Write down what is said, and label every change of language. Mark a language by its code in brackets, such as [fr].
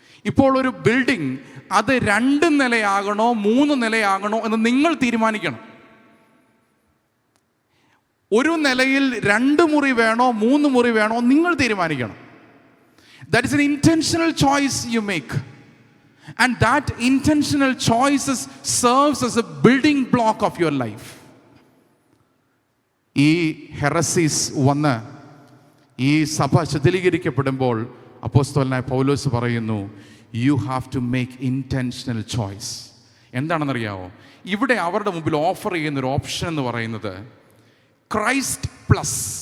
[ml] ഇപ്പോൾ ഒരു ബിൽഡിംഗ് അത് 2 നിലയാകണോ 3 നിലയാകണോ എന്ന് നിങ്ങൾ തീരുമാനിക്കണം. ഒരു നിലയിൽ 2 മുറി വേണോ 3 മുറി വേണോ നിങ്ങൾ തീരുമാനിക്കണം. [en] That is an intentional choice you make. And that intentional choices serves as a building block of your life. [ml] ഈ ഹെറസീസ് വന്ന് ഈ സഭ ശിഥിലീകരിക്കപ്പെടുമ്പോൾ അപ്പോസ്തലനായ പൗലോസ് പറയുന്നു, [en] You have to make intentional choice. [ml] എന്താണെന്നറിയാമോ? ഇവിടെ അവരുടെ മുമ്പിൽ ഓഫർ ചെയ്യുന്നൊരു ഓപ്ഷൻ എന്ന് പറയുന്നത് ക്രൈസ്റ്റ് പ്ലസ്.